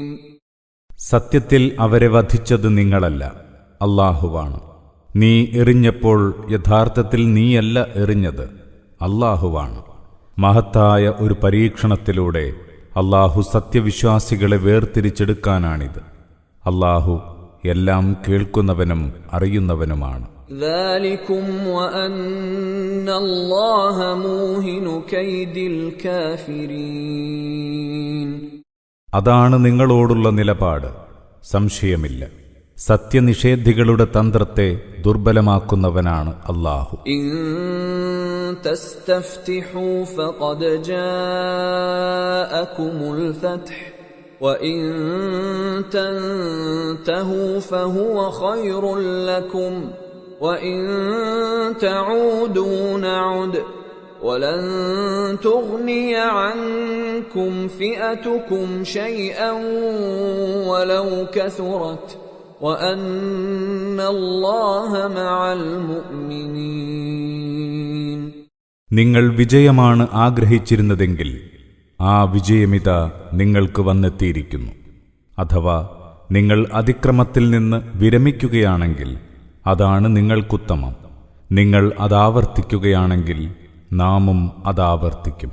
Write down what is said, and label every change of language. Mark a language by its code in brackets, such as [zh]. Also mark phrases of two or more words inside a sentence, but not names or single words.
[ml] സത്യത്തിൽ അവരെ വധിച്ചത് നിങ്ങളല്ല, അല്ലാഹുവാണ്. നീ എറിഞ്ഞപ്പോൾ യഥാർത്ഥത്തിൽ നീയല്ല എറിഞ്ഞത്, അല്ലാഹുവാണ്. മഹത്തായ ഒരു പരീക്ഷണത്തിലൂടെ അല്ലാഹു സത്യവിശ്വാസികളെ വേർതിരിച്ചെടുക്കാനാണിത്. അല്ലാഹു എല്ലാം കേൾക്കുന്നവനും അറിയുന്നവനുമാണ്. [ar] ذلكم وأن الله موهن كيد الكافرين. [ml] അതാണ് നിങ്ങളോടുള്ള നിലപാട്, സംശയമില്ല. സത്യനിഷേധികളുടെ തന്ത്രത്തെ ദുർബലമാക്കുന്നവനാണ് അല്ലാഹു. [ar] إن تستفتحوا فقد جاءكم الفتح وإن تنتهوا فهو خير لكم وإن تعودوا نعد ولن تغني عنكم فئتكم شيئا ولو كثرت وأن الله مع المؤمنين. [ml] നിങ്ങൾ വിജയമാണ് ആഗ്രഹിച്ചിരുന്നതെങ്കിൽ ആ വിജയമിതാ നിങ്ങൾക്ക് വന്നെത്തിയിരിക്കുന്നു. അഥവാ നിങ്ങൾ അതിക്രമത്തിൽ നിന്ന് വിരമിക്കുകയാണെങ്കിൽ അതാണ് നിങ്ങൾക്കുത്തമം. നിങ്ങൾ അതാവർത്തിക്കുകയാണെങ്കിൽ നാമും അതാവർത്തിക്കും.